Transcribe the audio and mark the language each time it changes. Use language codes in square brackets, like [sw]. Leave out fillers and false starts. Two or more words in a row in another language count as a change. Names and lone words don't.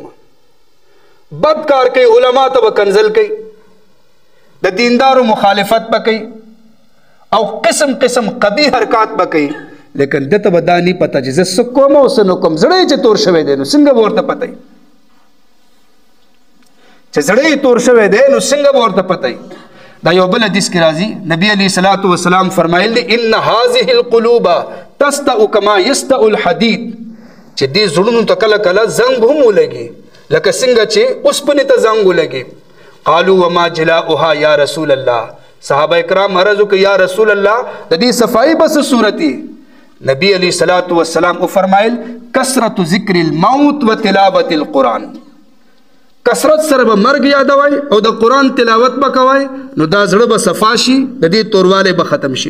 [ps] بد کار کوي علما ته به کنزل کوي، د دیندارو مخالفت به کوي او قسم قسم قبیح حرکات به کوي، لیکن دته به دا نه پته چې زه څه کوم او څه نه کوم. زړه چې تور شوی دی نو څنګه به ورته پته وي چې زړه تور شوی دی نو څنګه به ورته پته وي. دا یو بل حدیث کې راځي نبی [ar] علیہ الصلوۃ والسلام [ps] فرمایلی [ar] ان هذه القلوب تستأ كما يستأ الحديد. [ps] چې دې زړونو ته کله کله زنګ هم ولګي لکه څنګه چې اوسپنې ته زنګ ولګي. [ar] قالوا وما جلاؤها یا رسول الله. [ps] صحابه کرام عرض وکړه [ar] یا رسول الله [ps] د دې صفائی بس صورتي. [ar] نبی علیہ الصلوۃ والسلام فرمایل کثرت ذکر الموت وتلاوت القرآن. [ps] کثرت سره به مرګ یادوي او د قرآن تلاوت به کوي نو دا زړه به صفا شي، د دې تورواله به ختم شي.